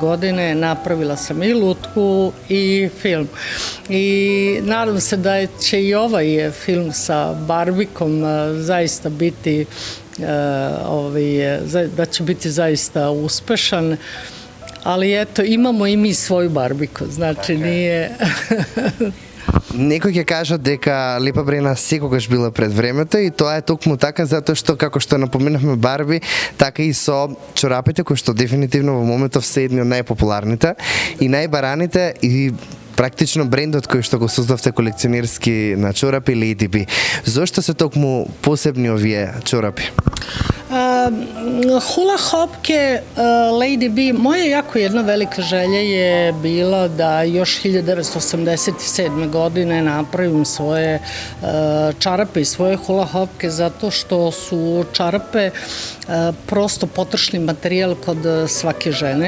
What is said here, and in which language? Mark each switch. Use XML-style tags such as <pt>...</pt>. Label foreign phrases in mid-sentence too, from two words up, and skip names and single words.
<sr>godine, napravila sam i lutku i film. I nadam se da će i ovaj film sa Barbikom zaista biti da će biti zaista uspešan. Ali eto, imamo i mi svoju barbiku, znači nije...</sr> <mk>Некои ќе кажат дека Лепа Брена секогаш била пред времето и тоа е токму така затоа што, како што напоменавме Барби, така и со чорапите кои што дефинитивно во моментов се едни од најпопуларните и најбараните и практично брендот кој што го создавте колекционерски на чорапи Lady B. Зошто се токму посебни овие чорапи?</mk> <sr>Hula hopke Lady B, moja jako jedna velika želja je bila da još 1987. godine napravim svoje čarape i svoje hula hopke zato što su čarape prosto potrošni materijal kod svake žene.</sr>